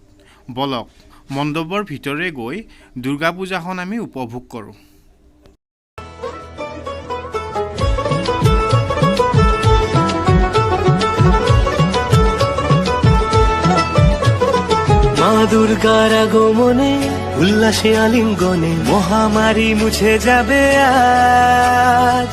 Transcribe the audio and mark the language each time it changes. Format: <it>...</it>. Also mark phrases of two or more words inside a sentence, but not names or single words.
<as>বলক মণ্ডপৰ ভিতৰে গৈ দুৰ্গা পূজাখন আমি উপভোগ কৰোঁ।</as> <bn>মা দুর্গার আগমনে উল্লাসে আলিঙ্গনে মহামারী মুছে যাবে আজ।</bn>